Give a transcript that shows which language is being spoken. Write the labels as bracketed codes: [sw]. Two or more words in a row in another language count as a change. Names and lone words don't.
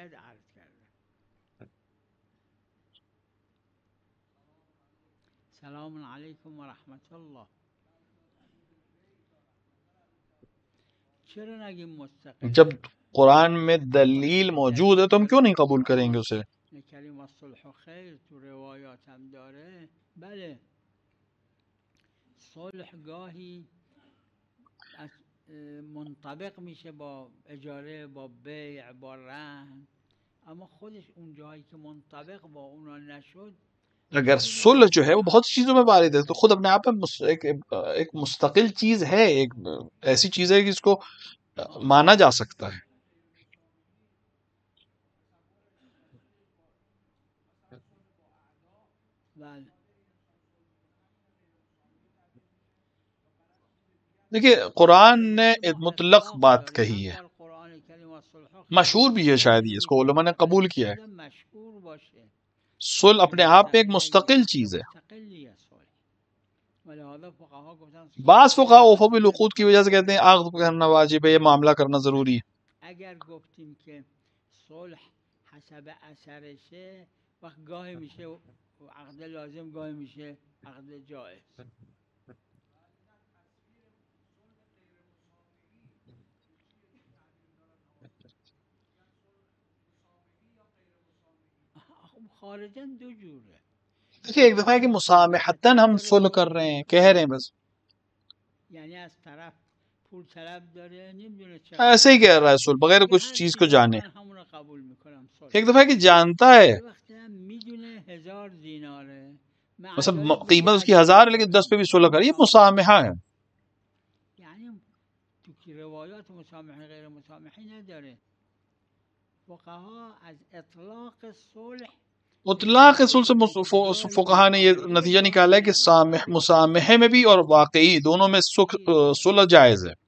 [ar] السلام علیکم ورحمۃ اللہ. [ur] جب قرآن میں دلیل موجود ہے تو ہم کیوں نہیں قبول کریں گے اسے؟ [fa] صلح گاهی منطبق میشه با اجاره، با بیع، با رهن، اما خودش اون جایی که منطبق با اونا نشد. [ur] اگر صلح جو ہے وہ بہت چیزوں میں وارد ہے تو خود اپنے آپ میں ایک مستقل چیز ہے، ایک ایسی چیز ہے کہ اس کو مانا جا سکتا ہے. دیکھیے قرآن نے ایک مطلق بات کہی ہے، مشہور بھی ہے، شاید یہ اس کو علماء نے قبول کیا ہے. صلح اپنے آپ میں ایک مستقل چیز ہے. بعض فقہا [ar] اوفو بالعقود [ur] کی وجہ سے کہتے ہیں عقد کرنا واجب ہے، یہ معاملہ کرنا ضروری ہے. [fa] اگر گفتیم که صلح حسب اثرشه وقت گاهی میشه عقد لازم، گاهی میشه عقد جائز. خارجاً دو جوره. [ur] دیکھیے ایک دفعہ ہے کہ مسامحتاً ہم صلح کر رہے ہیں، کہہ رہے ہیں بس، [fa] یعنی از طرف پول طلب داره نمیدونه چه [ur] ایسے ہی کہہ رہا ہے صلح بغیر کچھ چیز کو جانے. ایک دفعہ ہے کہ جانتا ہے [fa] میدونه 1000 دیناره، [ur] مثلا قیمت اس کی 1000 ہے لیکن 10 پہ بھی صلح کر، یہ مسامحہ ہے. [fa] یعنی تو کی روایات مسامحه غیر مسامحه نداره. [ur] اطلاق صلح سے فقہا نے یہ نتیجہ نکالا ہے کہ مسامحے میں بھی اور واقعی دونوں میں صلح جائز ہے.